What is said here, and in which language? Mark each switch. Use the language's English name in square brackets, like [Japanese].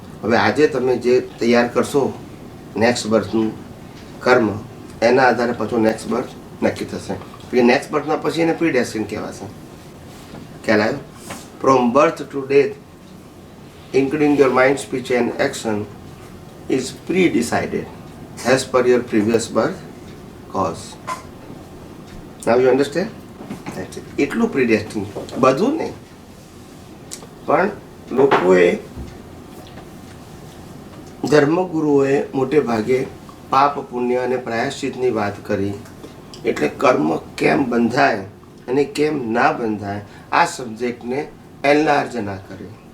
[Gujarati] હવે આજે તમે જે તૈયાર કરશો નેક્સ્ટ બર્થનું કર્મ, એના આધારે પાછું નેક્સ્ટ બર્થ નક્કી થશે. પછી નેક્સ્ટ બર્થના પછી એને પ્રીડેસ્ટિન્ડ કહેવાશે. ખ્યાલ આવ્યો? [English] From birth to death, including your mind, speech and action, is pre-decided as per your previous birth cause. Now you understand? That's it. [Gujarati] એટલું predestined. બધું નહીં. પણ લોકોએ, ધર્મગુરુઓએ મોટે ભાગે પાપ પુણ્ય અને પ્રાયશ્ચિતની વાત કરી. એટલે કર્મ કેમ બંધાય અને કેમ ના બંધાય આ સબ્જેક્ટને એનલાર્જ ના કરે.